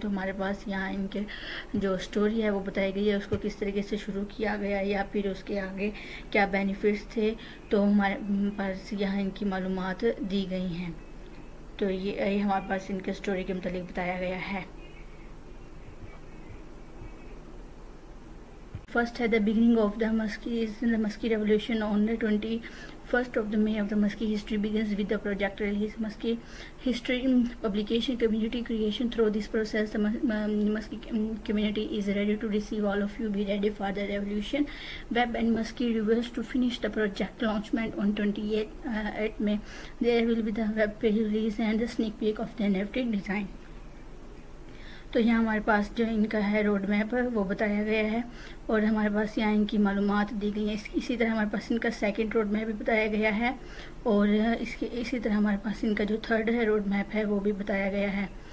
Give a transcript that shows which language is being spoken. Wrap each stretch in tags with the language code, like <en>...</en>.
<ur>تو ہمارے پاس یہاں ان کے جو اسٹوری ہے وہ بتائی گئی ہے، اس کو کس طریقے سے شروع کیا گیا یا پھر اس کے آگے کیا بینیفٹس تھے، تو ہمارے پاس یہاں ان کی معلومات دی گئی ہیں. تو یہ ہمارے پاس ان کے اسٹوری کے متعلق بتایا گیا ہے.</ur> <en>First at the beginning of the Muskie revolution on the 21st of the May of the Muskie history begins with the project release Muskie history publication community creation. Through this process the Muskie community is ready to receive all of you. Be ready for the revolution. Web and Muskie reveals to finish the project launchment on 28 May. There will be the web page release and the sneak peek of the NFT design.</en> <ur>تو یہاں ہمارے پاس جو ان کا ہے road map وہ بتایا گیا ہے اور ہمارے پاس یہاں ان کی معلومات دی گئی ہیں. اسی طرح ہمارے پاس ان کا سیکنڈ روڈ میپ بھی بتایا گیا ہے اور اسی طرح ہمارے پاس ان کا جو تھرڈ ہے روڈ میپ ہے وہ بھی بتایا گیا ہے.</ur>